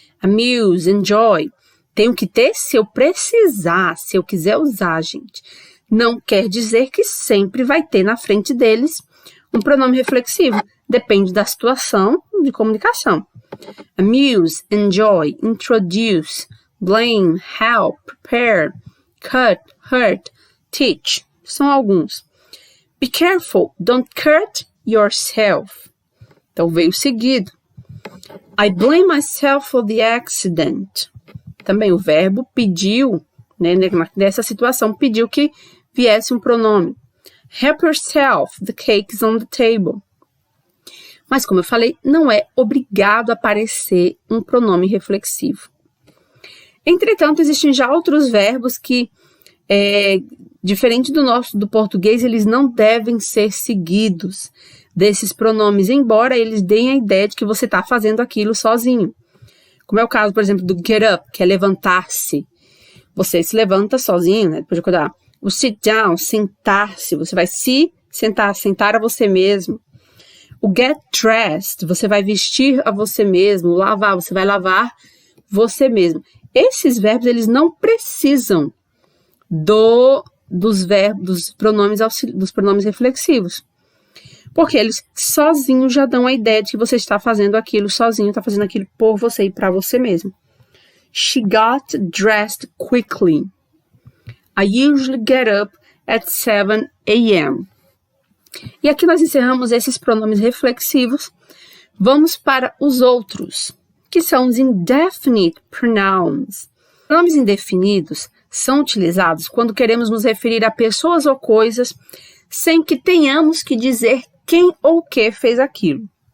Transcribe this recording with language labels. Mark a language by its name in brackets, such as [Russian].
[Portuguese] Amuse, enjoy. Tenho que ter se eu precisar, se eu quiser usar, gente. Não quer dizer que sempre vai ter na frente deles um pronome reflexivo. Depende da situação de comunicação. [English] Amuse, enjoy, introduce, blame, help, prepare, cut, hurt, teach. [Portuguese] São alguns. [English] Be careful, don't cut yourself. [Portuguese] Então veio seguido. [English] I blame myself for the accident. [Portuguese] Também o verbo pediu, né, nessa situação, pediu que viesse um pronome. [English] Help yourself, the cake is on the table. [Portuguese] Mas, como eu falei, não é obrigado a aparecer um pronome reflexivo. Entretanto, existem já outros verbos que, diferente do português, eles não devem ser seguidos desses pronomes, embora eles deem a ideia de que você está fazendo aquilo sozinho. Como é o caso, por exemplo, do get up, que é levantar-se. Você se levanta sozinho, né? Depois de acordar. O sit down, sentar-se. Você vai se sentar a você mesmo. O get dressed, você vai vestir a você mesmo. Lavar, você vai lavar você mesmo. Esses verbos, eles não precisam dos pronomes reflexivos. Porque eles sozinhos já dão a ideia de que você está fazendo aquilo sozinho, está fazendo aquilo por você e para você mesmo. [English] She got dressed quickly. I usually get up at 7 a.m. [Portuguese] E aqui nós encerramos esses pronomes reflexivos. Vamos para os outros, que são os indefinite pronouns. Pronomes indefinidos são utilizados quando queremos nos referir a pessoas ou coisas sem que tenhamos que dizer quem ou que fez aquilo.